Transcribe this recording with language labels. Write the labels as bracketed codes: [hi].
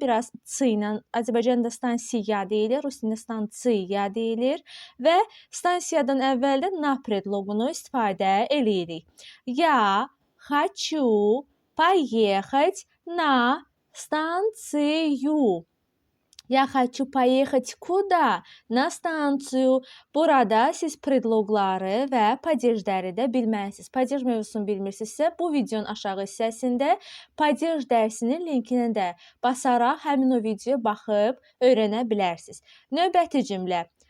[az] Biraz ç ilə Azərbaycanda stansiya deyilir, rus dilində stansiya deyilir və stansiyadan əvvəl də na predloqunu istifadə eləyirik. [ru] Ya хочу поехать на станцию. Я хочу поехать куда? На станцию. [az] Burada siz predloqları və padejləri də bilməlisiniz. Padej mövzusunu bilmirsinizsə, bu videonun aşağı hissəsində padej dərsinin linkini də basaraq həmin o videoya baxıb öyrənə bilərsiniz. Növbəti cümlə.